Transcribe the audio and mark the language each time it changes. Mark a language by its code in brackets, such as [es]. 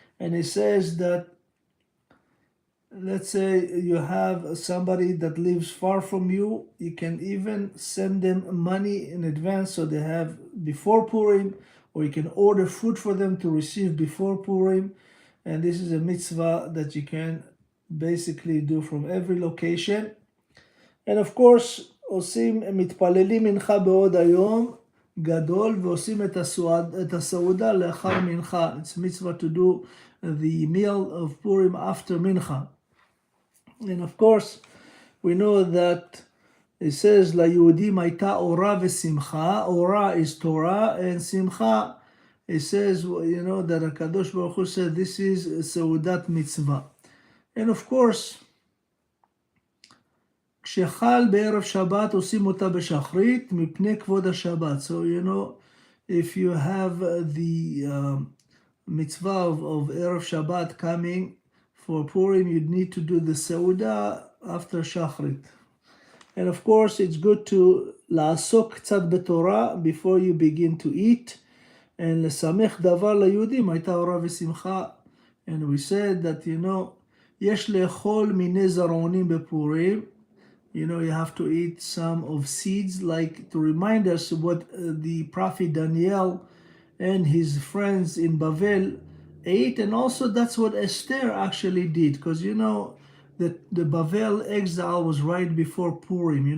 [en] And it says that, let's say you have somebody that lives far from you, you can even send them money in advance so they have before Purim, or you can order food for them to receive before Purim. And this is a mitzvah that you can basically do from every location. And of course, [he] עושים, מתפללים מנחה בעוד היום גדול ועושים את הסעודה לאחר מנחה. [en] It's mitzvah to do the meal of Purim after mincha. And of course, we know that it says [he] ליהודים הייתה אורה ושמחה. [en] אורה is Torah, and simcha, it says, you know, that HaKadosh Baruch Hu said this is סעודת mitzvah. And of course, [he] כשחל בערב שבת עושים אותה בשחרית מפני כבוד השבת. [en] So, you know, if you have the mitzvah of ערב שבת coming for Purim, you need to do the Seudah after shachrit. And of course, it's good to [he] לעסוק קצת בתורה [en] before you begin to eat. [he] And לשמח דבר ליהודים הייתה אורה ושמחה. [en] And we said that, [he] יש לאכול מיני זרעונים בפורים. [en] You have to eat some of seeds, like to remind us what the prophet Daniel and his friends in Bavel ate. And also that's what Ester actually did, because the Bavel exile was right before Purim.